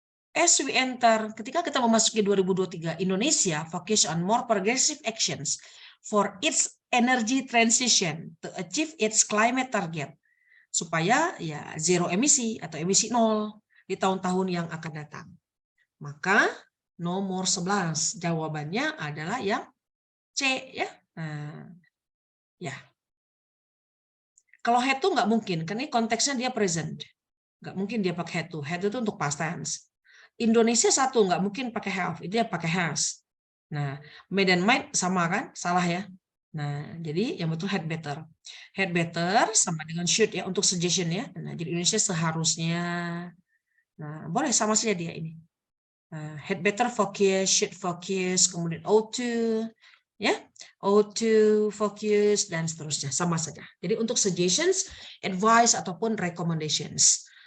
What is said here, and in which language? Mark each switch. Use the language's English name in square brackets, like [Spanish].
[English] As we enter, [Indonesian] ketika kita memasuki [English] 2023, Indonesia focus on more progressive actions for its energy transition to achieve its climate target. [Indonesian] Supaya ya zero emisi atau emisi 0 di tahun-tahun yang akan datang. Maka nomor 11 jawabannya adalah yang C ya. Nah, ya. Kalau had to nggak mungkin, karena ini konteksnya dia present. Nggak mungkin dia pakai had to. Had to itu untuk past tense. Indonesia satu nggak mungkin pakai have, itu dia pakai has. Nah, may dan might sama kan? Salah ya. Nah, jadi yang betul had better. [English] Had better [Indonesian] sama dengan should ya untuk suggestion ya. Nah, jadi Indonesia seharusnya. Nah, boleh sama saja dia ini. [English] Had better focus, should focus, [Indonesian] kemudian ought to, ya, ought to focus dan seterusnya sama saja. Jadi untuk suggestions, advice ataupun recommendations.